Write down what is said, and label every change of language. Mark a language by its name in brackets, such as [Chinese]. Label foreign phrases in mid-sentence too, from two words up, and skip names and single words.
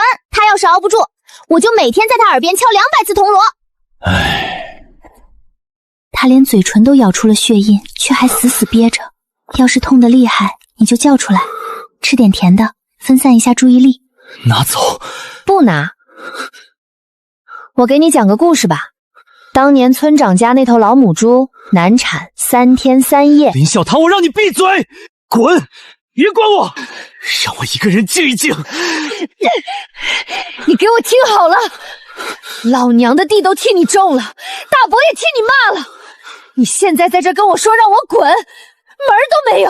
[Chinese] 他要是熬不住，我就每天在他耳邊敲200次銅鑼。唉，他連嘴唇都咬出了血印，卻還死死憋着。要是痛得厲害，你就叫出來，吃點甜的，分散一下注意力。拿走。不拿。我給你講個故事吧。當年村長家那頭老母豬難產3天3夜。林小棠，我讓你閉嘴，滾！別管我，讓我一個人靜一靜。你給我聽好了，老娘的地都替你種了，大伯也替你罵了，你現在在這跟我說讓我滾，門兒都沒有。